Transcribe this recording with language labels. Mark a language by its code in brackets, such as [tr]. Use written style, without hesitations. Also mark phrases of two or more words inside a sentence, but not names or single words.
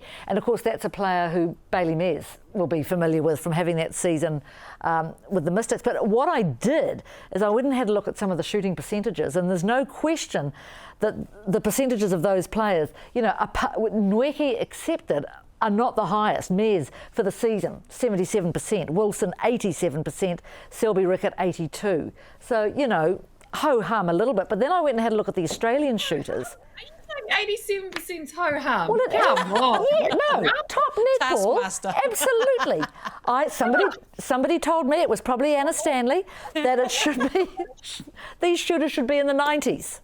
[en] And, of course, that's a player who Bailey Mez will be familiar with from having that season with the Mystics. But what I did is I went and had a look at some of the shooting percentages, and there's no question that the percentages of those players, you know, Nweke accepted, are not the highest. Mez for the season, 77%. Wilson, 87%. Selby-Rickett, 82%. So, you know, ho-hum a little bit. But then I went and had a look at the Australian shooters. 87% ho-hum. Well, Come on. Yeah, no, top netball. Absolutely. Somebody told me, it was probably Anna Stanley, that it should be, these shooters should be in the 90s.